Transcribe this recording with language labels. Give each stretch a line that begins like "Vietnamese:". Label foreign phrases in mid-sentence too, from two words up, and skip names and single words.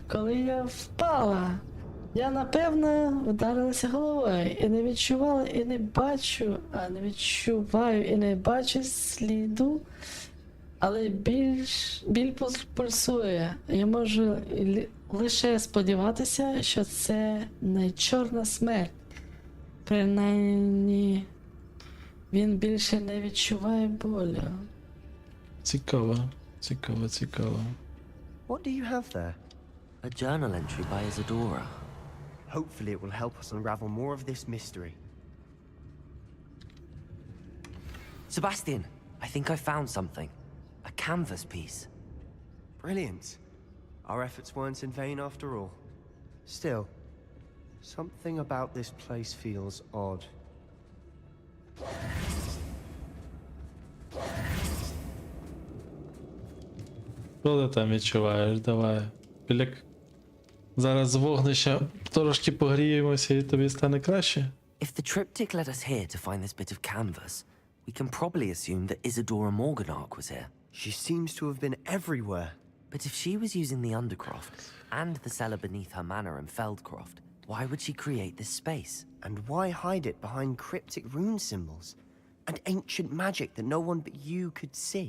Ukrainian: Коли я впала, я напевно вдарилася головою і не відчувала, і не бачу, не відчуваю і не бачу сліду, але біль пульсує. Я можу лише сподіватися, що це не чорна смерть. Принаймні, він більше не відчуває болю. Цікаво, цікаво, цікаво.
English: What do you have there? A journal entry by Isadora. Hopefully it will help us unravel more of this mystery. Sebastian, I think I found something. A canvas piece. Brilliant. Our efforts weren't in vain after all. Still, something about this place feels odd.
Ukrainian: Що ти там відчуваєш? Давай. Зараз з вогнища трошки погріємося і тобі стане краще.
English: If the triptych led us here to find this bit of canvas, we can probably assume that Isadora Morganark was here. She seems to have been everywhere. But if she was using the Undercroft and the cellar beneath her manor in Feldcroft, why would she create this space? And why hide it behind cryptic rune symbols? And ancient magic that no one but you could see?